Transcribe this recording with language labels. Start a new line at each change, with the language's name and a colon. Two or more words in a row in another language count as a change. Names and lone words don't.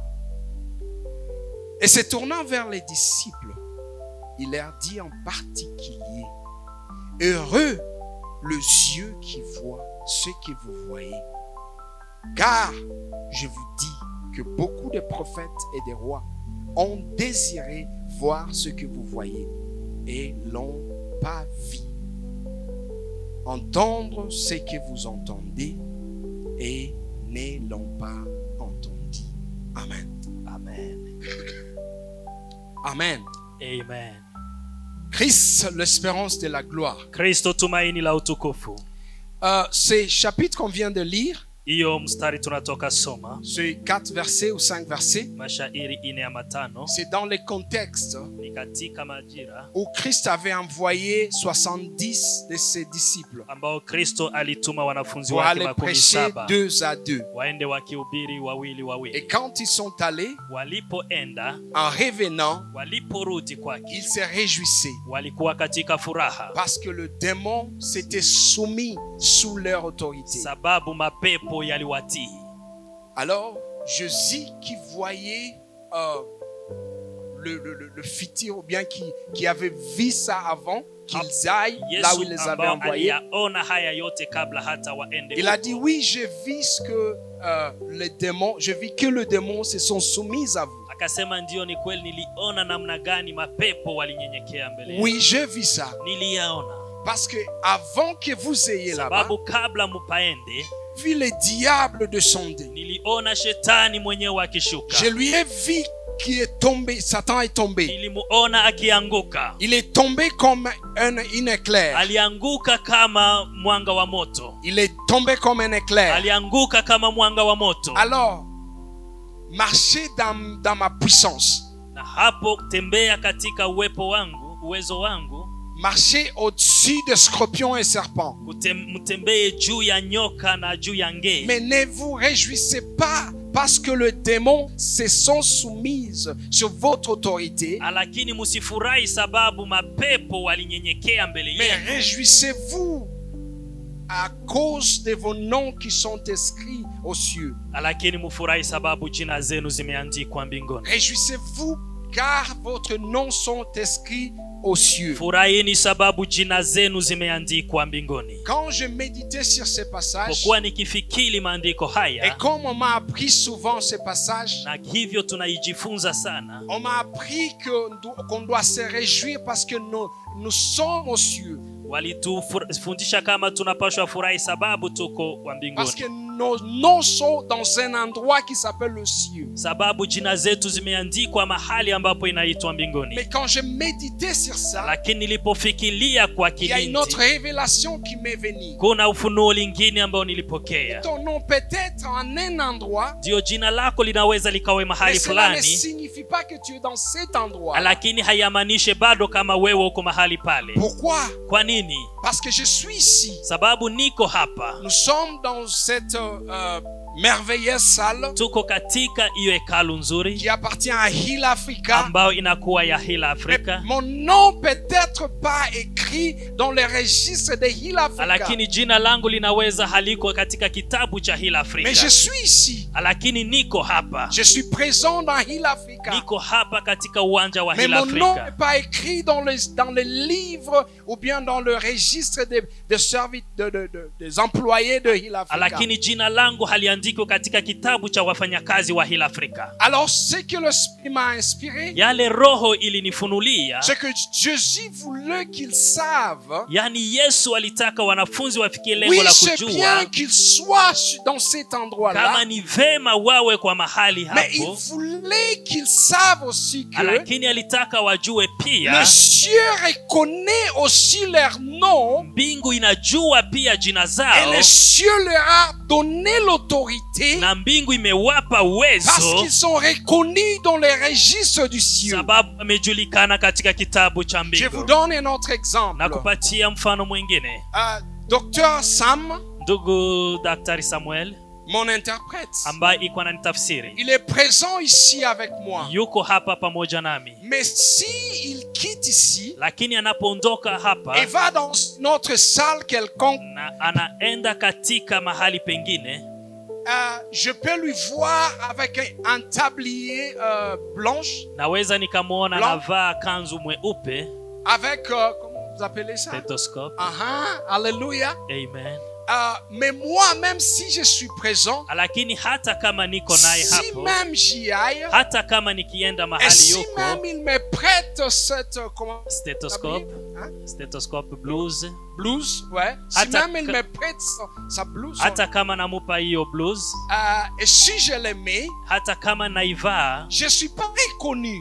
French: Et se tournant vers les disciples, il leur dit en particulier, « Heureux les yeux qui voient ce que vous voyez, car je vous dis que beaucoup de prophètes et de rois ont désiré voir ce que vous voyez et l'ont pas vu, entendre ce que vous entendez et ne l'ont pas entendu. » Amen. Amen. Amen. Amen. Christ, l'espérance de la gloire.
Swahili: Kristo tumaini la utukufu.
French: Ces chapitres qu'on vient de lire,
Swahili: Iyo mstari tunatoka soma,
French: ces 4 versets ou 5 versets,
Swahili: mashairi 4 ya 5,
French: c'est dans le contexte
Swahili: ni katika majira
French: où Christ avait envoyé 70 de ses disciples
Swahili: ambao Kristo alituma wanafunzi
French: pour
Swahili: wake
French: aller prêcher 2 à 2.
Swahili: waende wakihubiri wawili
French: Et
Swahili: wawili.
French: quand ils sont allés,
Swahili: Walipoenda,
French: en revenant,
Swahili: waliporudi kwake,
French: ils se réjouissaient
Swahili: walikuwa katika furaha
French: parce que le démon s'était soumis sous leur autorité.
Swahili: sababu mapepo yaliwatii.
French: Alors, Jésus qui voyait le futur, ou bien qui avait vu ça avant qu'ils aillent là où il les avait envoyés, il a dit, oui, j'ai vu ce que les démons, j'ai vu que les démons se sont soumis à vous.
Swahili: Akasema ndio, ni kweli niliona namna gani mapepo walinyenyekea mbele.
French: Oui, j'ai vu ça.
Swahili: Niliyaona.
French: Parce que avant que vous ayez là-bas,
Swahili: sababu kabla mupaende,
French: vu le diable descendre,
Swahili: niliona shetani mwenyewe akishuka.
French: Je lui ai vu qui est tombé, Satan est tombé.
Swahili: Nilimuona akianguka.
French: Il est tombé comme un éclair.
Swahili: Alianguka kama mwanga wa moto.
French: Il est tombé comme un éclair.
Swahili: Alianguka kama mwanga wa moto.
French: Alors, marchez dans ma puissance.
Swahili: Na hapo tembea katika uwepo wangu, uwezo wangu.
French: Marchez au-dessus des scorpions et serpents.
Swahili: Mtembee juu ya nyoka na juu ya nge.
French: Mais ne vous réjouissez pas parce que les démons se sont soumises sur votre autorité.
Swahili: Lakini musifurahi sababu mapepo walinyenyekea mbele yenu.
French: Mais réjouissez-vous à cause de vos noms qui sont inscrits aux cieux.
Swahili: Lakini mufurahi sababu jina zenu zimeandikwa mbinguni.
French: Réjouissez-vous car votre nom sont inscrits aux cieux.
Swahili: Furahini sababu jina zenu zimeandikwa mbinguni.
French: Quand je méditais sur ces passages,
Swahili: kwa nikifikiri maandiko haya,
French: et comme on m'a appris souvent ces passages,
Swahili: na hivyo tunaijifunza sana,
French: on m'a appris qu'on doit se réjouir parce que nous sommes aux cieux.
Swahili: Walitufundisha kama tunapaswa furahi sababu tuko wa mbinguni.
French: Parce que nos noms sont dans un endroit qui s'appelle le ciel.
Swahili: Sababu jina zetu zimeandikwa mahali ambapo inaitwa mbinguni.
French: Mais quand je méditais sur ça,
Swahili: lakini nilipofikiria kwa
French: il y a une autre révélation qui m'est venue.
Swahili: Kuna ufunuo lingine ambao nilipokea.
French: Ton nom peut-être en un endroit,
Swahili: ndio jina lako linaweza likawe mahali fulani,
French: mais cela ne signifie pas que tu es dans cet endroit.
Swahili: Lakini hayamaanishe bado kama wewe uko mahali pale.
French: Pourquoi?
Swahili: Kwa nini?
French: Parce que je suis ici.
Swahili: Sababu niko hapa.
French: Nous sommes dans cette merveilleuse salle
Swahili: tuko katika hiyo hekalu nzuri
French: qui appartient à Hill Africa,
Swahili: ambao inakuwa ya Hill Africa.
French: Mon nom peut-être pas écrit écrit dans les registres de Hill Africa.
Swahili: Lakini jina langu linaweza haliko katika kitabu cha Hill Africa.
French: Mais je suis ici.
Swahili: Lakini niko hapa.
French: Je suis présent dans Hill Africa.
Swahili: Niko hapa katika uwanja wa Hill Africa.
French: Mais mon nom n'est pas écrit dans les livres ou bien dans le registre des employés de Hill Africa.
Swahili: Lakini jina langu haliandikwa katika kitabu cha wafanyakazi wa Hill Africa.
French: Alors ce que le Spirit m'a inspiré,
Swahili: yale roho ilinifunulia,
French: c'est que Jésus voulait qu'ils savent,
Swahili: yani Yesu alitaka wanafunzi wafikie lengo la kujua,
French: c'est bien qu'ils soient dans cet endroit-là,
Swahili: kama ni vema wawe kwa mahali hapo,
French: mais il voulait qu'ils savent aussi que
Swahili: lakini alitaka wajue pia
French: le ciel reconnaît aussi leur nom,
Swahili: mbingu inajua pia jina zao,
French: et le ciel leur a donné l'autorité,
Swahili: na mbingu imewapa uwezo,
French: parce qu'ils sont reconnus dans les registres du ciel.
Swahili: sababu wamejulikana katika kitabu cha mbingu.
French: Je vous donne un autre exemple.
Swahili: Nakupatia mfano mwingine.
French: Dr. Sam,
Swahili: ndugu Daktari Samuel,
French: mon interprète,
Swahili: ambaye iko ananitafsiri,
French: il est présent ici avec moi.
Swahili: Yuko hapa pamoja nami.
French: Mais si il quitte ici,
Swahili: lakini anapoondoka hapa,
French: et va dans notre salle quelconque,
Swahili: na anaenda katika mahali pengine,
French: je peux lui voir avec un tablier blanche.
Swahili: Naweza nikamwona anavaa kanzu mweupe
French: avec comment vous appelez ça? Stethoscope. Alléluia. Amen. Mais moi, même si je suis présent,
Swahili: lakini hata kama niko naye hapo,
French: si même j'y aille,
Swahili: hata kama nikienda mahali
French: et si
Swahili: yuko,
French: même il me prête cette stethoscope, stethoscope blouse, ouais. Si même il me prête sa blouse,
Swahili: hata kama namupa hiyo blouse,
French: et si je le mets,
Swahili: hata kama naivaa,
French: je suis pas reconnu,